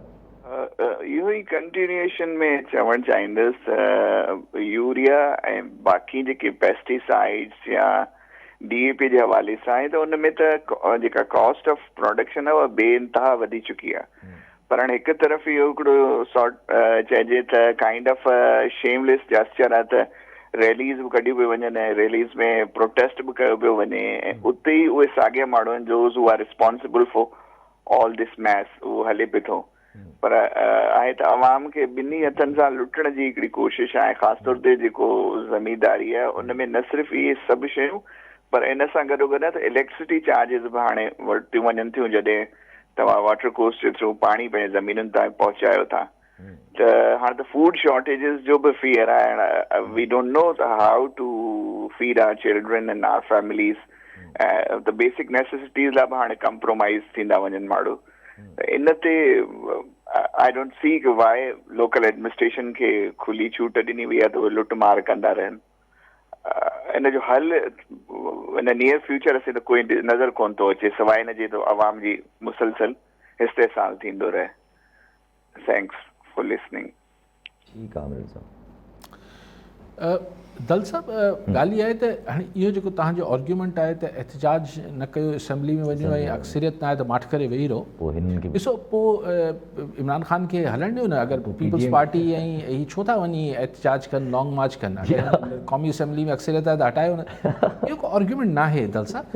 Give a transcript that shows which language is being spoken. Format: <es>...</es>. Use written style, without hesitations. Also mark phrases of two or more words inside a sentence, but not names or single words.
<sd>इहो ई कंटिन्यूएशन में चवणु चाहींदुसि, यूरिया ऐं बाक़ी जेके पेस्टिसाइड्स या DAP जे हवाले सां आहे त उन में त जेका</sd> <en>cost of production</en> <sd>आहे उहा बेइंतहा वधी चुकी आहे। पर हाणे हिकु तरफ़ इहो हिकिड़ो सॉर्ट चइजे त</sd> <en>kind of shameless gesture</en> <sd>आहे त रैलीज़ बि कढियूं पियूं वञनि ऐं रैलीज़ में प्रोटेस्ट बि कयो पियो वञे, ऐं उते ई उहे साॻिया माण्हू आहिनि जो</sd> <en>who are responsible for all this mess,</en> <sd>उहो हले पियो थो। पर आहे त अवाम खे ॿिन्ही हथनि सां लुटण जी हिकिड़ी कोशिशि आहे, ख़ासि तौर ते जेको ज़मींदारी आहे उन में न सिर्फ़ु इहे सभु शयूं, पर इन सां गॾोगॾु त</sd> <en>electricity charges</en> <sd>बि हाणे वरितियूं वञनि थियूं, जॾहिं तव्हां</sd> <en>water course</en> <sd>जे थ्रू पाणी पंहिंजे ज़मीनुनि ताईं पहुचायो था। त हाणे त</sd> <en>food shortages</en> <sd>जो बि फियर आहे,</sd> <en>We don't know how to feed our children and our families,</en> <sd>त बेसिक नेसेसिटीज़ लाइ बि हाणे कंप्रोमाइज़ थींदा वञनि माण्हू। इन ते</sd> <en>I don't see</en> <sd>कि वाए</sd> <en>local administration</en> <sd>खे खुली छूट ॾिनी वई आहे त उहे लुट मार कंदा रहनि। इन जो हल</sd> <en>in near future</en> <sd>असां त कोई नज़र कोन थो अचे, सवाइ इन जे त अवाम जी मुसलसल इस्तेसाल थींदो रहे।</sd> <en>Thanks for listening.</en> <sd>ठीकु आहे आमिर साहब। दल साहब ॻाल्हि इहा आहे त हाणे इहो जेको तव्हांजो आर्ग्यूमेंट आहे त एहतजाज न कयो, असेंबली में वञो ऐं अक्सरियत न आहे त माठ करे वेही रहो, पोइ हिननि खे ॾिसो पोइ इमरान ख़ान खे हलणु ॾियो न। अगरि पीपल्स पार्टी ऐं हीअ छो था वञी एहतजाज कनि,</sd> <en>long march</en> <sd>कनि, क़ौमी असेंबली में अक्सरियत आहे त हटायो न, इहो को आर्ग्यूमेंट न आहे दल साहब।</sd>